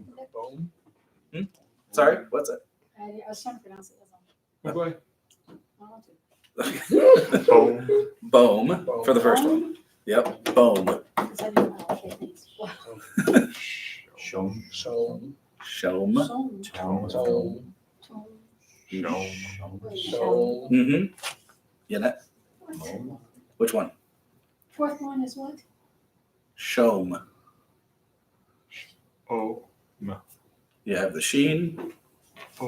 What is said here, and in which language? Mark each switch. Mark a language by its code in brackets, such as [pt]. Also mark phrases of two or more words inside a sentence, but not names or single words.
[en] Boom. Sorry, what's that? I was trying to pronounce it. That's all. Okay. I want to. Bone. Boom for the first one. Yep, boom. Because I didn't know. Okay, thanks. Wow. Show. Show. Showm. Tone. Toe. Toe. Tone. Show. Show. Mm-hmm. You know, What? which one? Fourth one is what? Showm. Oh. You have the sheen Oh.